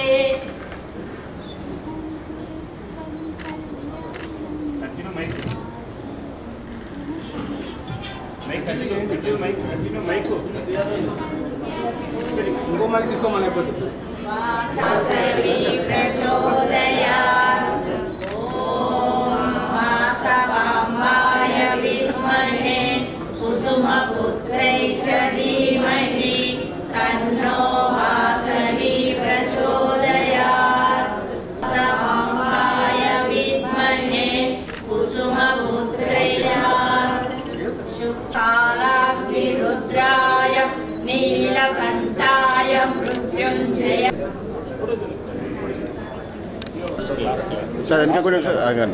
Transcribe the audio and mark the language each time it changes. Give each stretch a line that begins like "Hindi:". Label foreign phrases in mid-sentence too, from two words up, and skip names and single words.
Telugu: ఇంకో మైక్ తీసుకోమని అయిపోతుంది.
Sanskrit: वासवी प्रचोदयात् ॐ वासवाम्बाय विद्महे कुसुमपुत्रै च धीमहि तन्नो वासवी प्रचोदयात्. वासवाम्बाय विद्महे कुसुमपुत्रै शुक्तालाग्निरुद्राय नीलकण्ठाय मृत्युञ्जय.
Telugu: సార్ వెనక కూడా సార్ ఆగన్నా.